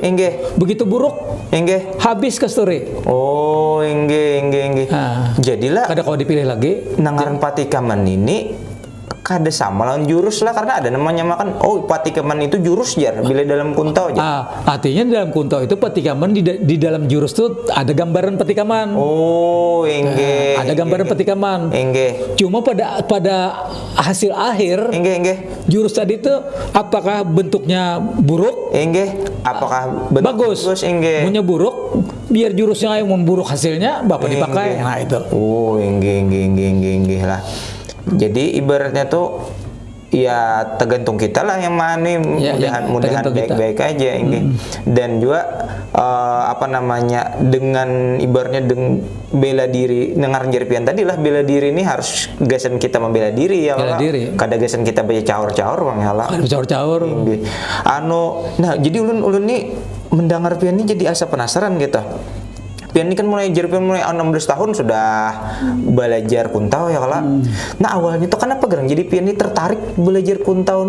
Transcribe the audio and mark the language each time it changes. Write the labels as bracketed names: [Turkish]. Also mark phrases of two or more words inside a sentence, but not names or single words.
[Banjar] Begitu buruk, habis kasturi. Jadilah. Kada kau dipilih lagi. Nangaran patikaman ini kada sama lawan jurus lah, karena ada namanya makan patikaman itu jurus jar bila dalam kuntau aja. Artinya dalam kuntau itu patikaman di dalam jurus tuh ada gambaran patikaman. Ada gambaran patikaman. Cuma pada hasil akhir jurus tadi itu apakah bentuknya buruk? Apakah bagus? Punya buruk, biar jurusnya yang memburuk hasilnya bapak dipakai. Nah itu. Lah. Jadi ibaratnya tuh ya tergantung kita lah yang mana, mudahan baik-baik aja ini. Dan juga dengan ibaratnya bela diri, dengar jerpian tadi lah, bela diri ini harus gasan kita membela diri ya. Bela diri. Kada gasan kita baca caur-caur bang ya lah. Caur-caur. Nah jadi ulun nih mendengar pian ini jadi asa penasaran gitu. Pian ini kan mulai 16 tahun sudah belajar kuntau ya kala. Nah awalnya tuh kenapa gerang jadi pian ini tertarik belajar kuntau ini?